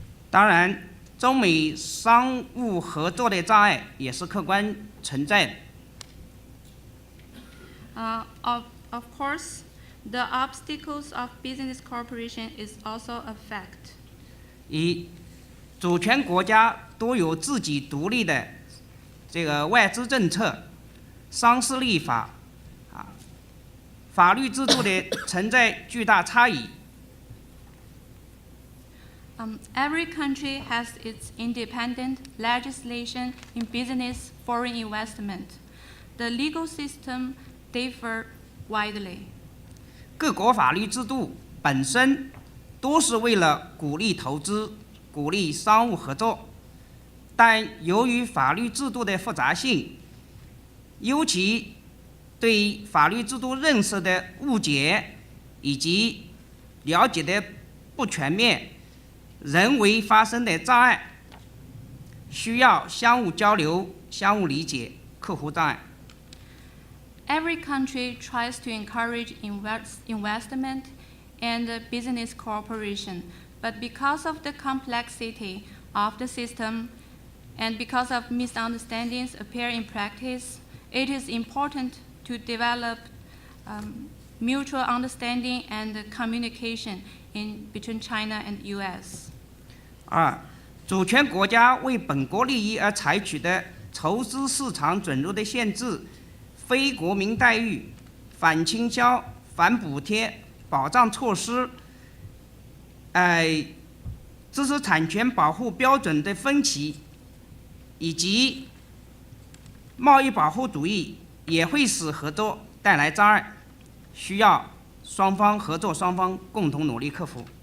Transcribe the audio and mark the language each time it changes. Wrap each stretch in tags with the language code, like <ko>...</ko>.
<zh>当然，中美商务合作的障碍也是客观存在的。</zh> <en>Of course, the obstacles of business cooperation is also a fact.</en> <zh>一，主权国家都有自己独立的这个外资政策、商事立法法律制度的存在巨大差异。</zh> <en>Every country has its independent legislation in business foreign investment. The legal system differ widely.</en> <zh>各国法律制度本身都是为了鼓励投资、鼓励商务合作，但由于法律制度的复杂性，尤其对法律制度认识的误解以及了解的不全面，人为发生的障碍，需要相互交流、相互理解，克服障碍。</zh> <en>Every country tries to encourage investment and business cooperation, but because of the complexity of the system and because of misunderstandings appear in practice, it is important to develop mutual understanding and communication between China and U.S.</en> <zh>二，主权国家为本国利益而采取的投资市场准入的限制、非国民待遇、反倾销、反补贴、保障措施，知识产权保护标准的分歧，以及贸易保护主义，也会使合作带来障碍，需要合作双方共同努力克服。</zh>